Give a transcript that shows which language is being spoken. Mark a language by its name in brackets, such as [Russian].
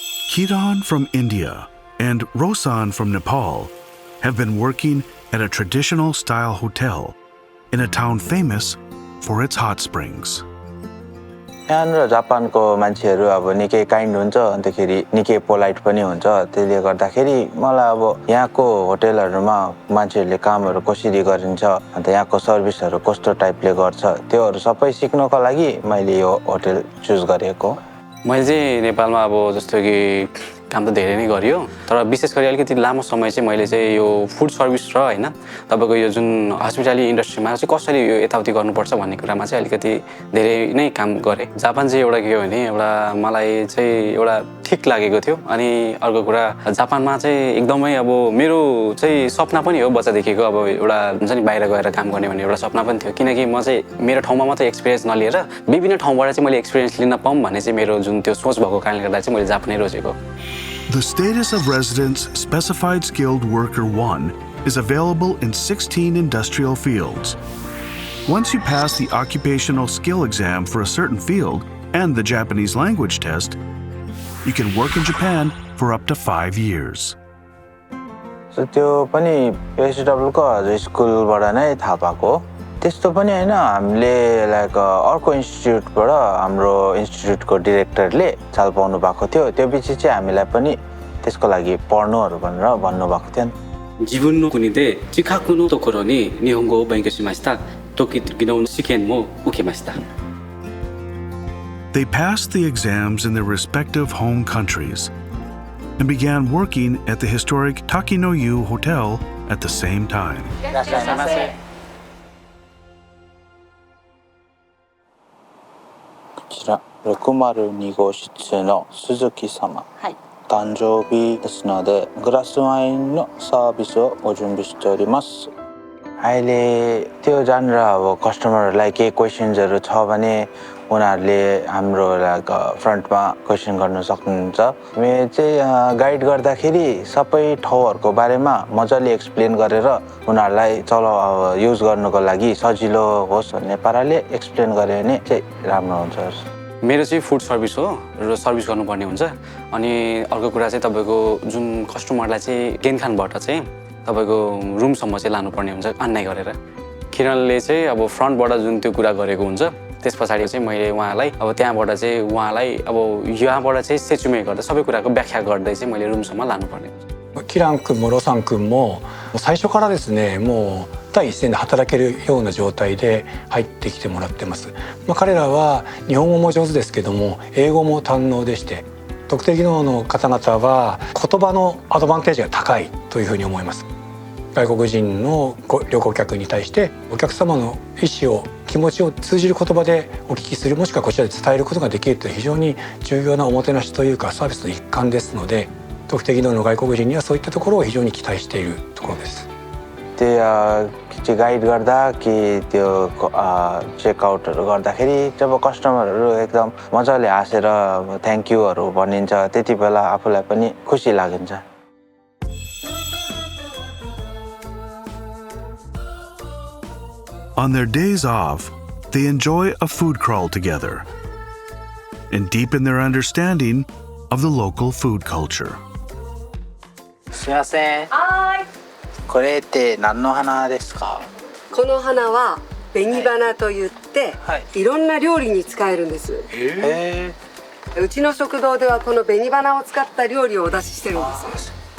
[English] Kiran from India and Rosan from Nepal have been working at a traditional style hotel in a town famous for its hot springs. [Nepali] यहाँनिर जापानको मान्छेहरू अब निकै kind हुन्छ अन्तखेरि निकै पोलाइट पनि हुन्छ त्यसले गर्दाखेरि मलाई अब यहाँको होटलहरुमा मान्छेहरूले कामहरु कसरी गरिन्छ अन्त यहाँको सर्भिसहरु कस्तो टाइपले गर्छ त्योहरु सबै सिक्नको लागि मैले यो होटल चुज गरेको मैले चाहिँ नेपालमा अब जस्तो कि काम त धेरै नै गरियो तर विशेष गरी अलिकति लामो समय चाहिँ मैले चाहिँ यो फुड सर्भिस र हैन तपाईको यो जुन हस्पिटालिटी इन्डस्ट्रीमा चाहिँ कसरी यो यताउति गर्नुपर्छ भन्ने कुरामा चाहिँ अलिकति धेरै नै काम गरे जापान चाहिँ एउटा के हो भने एउटा मलाई चाहिँ एउटा ठीक लागेको थियो अनि अर्को कुरा जापानमा चाहिँ एकदमै अब मेरो चाहिँ सपना पनि हो बच्चादेखिको अब एउटा हुन्छ नि बाहिर गएर काम गर्ने भन्ने एउटा सपना पनि थियो किनकि म चाहिँ मेरो ठाउँमा मात्र एक्सपिरियन्स नलिएर विभिन्न ठाउँबाट चाहिँ मैले एक्सपिरियन्स लिन पाऊँ भन्ने चाहिँ मेरो जुन त्यो सोच भएको कारणले गर्दा चाहिँ मैले जापानै रोजेको [English] The status of residence specified skilled worker 1 is available in 16 industrial fields. Once you pass the occupational skill exam for a certain field and the Japanese language test, you can work in Japan for up to 5 years. [Nepali] So त्यो पनि SW को स्कुलबाट नै थाहा पाएको त्यस्तो पनि हैन हामीले लाइक अर्को इन्स्टिट्युटबाट हाम्रो इन्स्टिट्युटको डाइरेक्टरले चाल पाउनु भएको थियो त्यो पछि चाहिँ हामीलाई पनि त्यसको लागि पढ्नुहरु भनेर भन्नु भएको थियो [Japanese] 自分の国で近くのところに日本語を勉強しました時々の試験も受けました [English] They passed the exams in their respective home countries and began working at the historic Takinoyu Hotel at the same time. [Japanese] こちら602号室の鈴木様、はい、誕生日ですのでグラスワインのサービスをご準備しております。 [Nepali] अहिले त्यो जानेर अब कस्टमरहरुलाई के क्वेशन्सहरु छ भने उनीहरुले हाम्रो फ्रन्टमा क्वेशन गर्न सक्नुहुन्छ। मे चाहिँ गाइड गर्दाखेरि सबै ठाउँहरुको बारेमा मजाले एक्सप्लेन गरेर उनीहरुलाई चलो युज गर्नको लागि सजिलो होस् भन्ने पाराले एक्सप्लेन गरे भने चाहिँ राम्रो हुन्छ। मेरो चाहिँ फुड सर्भिस हो र सर्भिस गर्नुपर्ने हुन्छ अनि अर्को कुरा चाहिँ तपाईको जुन कस्टमरलाई चाहिँ गेनखानबाट चाहिँ तपाईको रुमसम्म चाहिँ लानुपर्ने हुन्छ अन्याय गरेर किरणले चाहिँ अब फ्रन्टबाट जुन त्यो कुरा गरेको हुन्छ त्यसपछि चाहिँ मैले उहाँलाई अब त्यहाँबाट चाहिँ उहाँलाई अब यहाँबाट चाहिँ सेचुमे गर्दा सबै कुराको व्याख्या गर्दै चाहिँ मैले रुमसम्म लानुपर्ने हुन्छ। [Japanese] キラン君もロサン君も最初からですねもう第一線で働けるような状態で入ってきてもらってます。彼らは日本語も上手ですけども英語も堪能でして特定技能の方々は言葉のアドバンテージが高いというふうに思います。外国人の旅行客に対してお客様の意思を気持ちを通じる言葉でお聞きするもしくはこちらで伝えることができるという非常に重要なおもてなしというかサービスの一環ですので特定技能の外国人にはそういったところを非常に期待しているところです。 [Nepali] त्यो गाइड गर्दा कि त्यो चेकआउटहरु गर्दाखेरि जब कस्टमरहरु एकदम मजाले हाँसेर थ्यांक युहरु भनिन्छ त्यति बेला आफुलाई पनि खुसी लाग्छ। [English] On their days off, they enjoy a food crawl together and deepen their understanding of the local food culture. [Japanese] すみません。はい。これって何の花ですか？この花は紅花と言って、いろんな料理に使えるんです。うちの食堂ではこの紅花を使った料理をお出ししてるんです。